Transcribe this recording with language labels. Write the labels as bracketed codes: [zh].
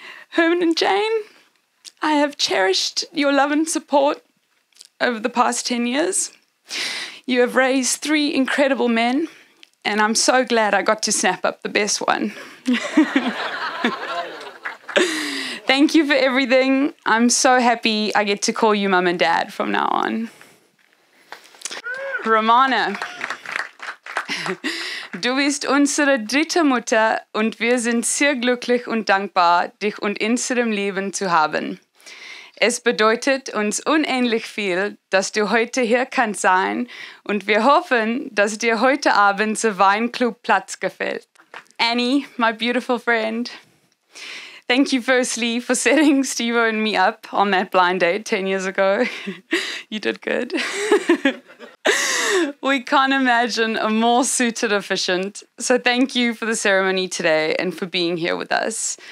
[en] Herman and Jane, I have cherished your love and support over the past 10 years. You have raised 3 incredible men, and I'm so glad I got to snap up the best one. Thank you for everything. I'm so happy I get to call you Mum and Dad from now on. [de] Romana, du bist unsere dritte Mutter und wir sind sehr glücklich und dankbar, dich in unserem Leben zu haben. Es bedeutet uns unendlich viel, dass du heute hier kannst sein und wir hoffen, dass dir heute Abend der Weinclub Platz gefällt. [en] Annie, my beautiful friend, thank you firstly for setting Steve and me up on that blind date 10 years ago. You did good. We can't imagine a more suited officiant. So thank you for the ceremony today and for being here with us.